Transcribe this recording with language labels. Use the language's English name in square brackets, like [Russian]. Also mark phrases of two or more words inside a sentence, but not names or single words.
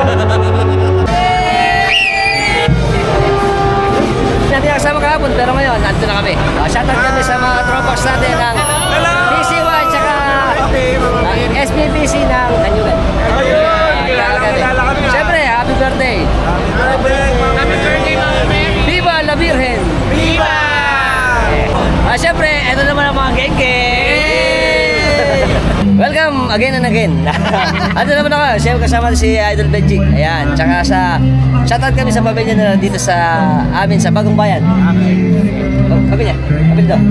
[Filipino] Natin kasama kahapon pero ngayon nandito na kami. Shoutout kami sa mga Tropax natin ng PCY tsaka SPPC ng Kanyugan. [English] Siyempre, happy birthday! Happy birthday, Mama Mary! [Spanish] Viva la Virgen! Viva! [Filipino] Siyempre, ito naman ang mga gengke! [English] Welcome again and again. [Filipino] Ano naman ako? Siyempre kasama si Idol Benji. Ayan. Tsaka shoutout kami sa pamilya na dito sa amin sa Bagong Bayan. Pamilya? Pamilya daw?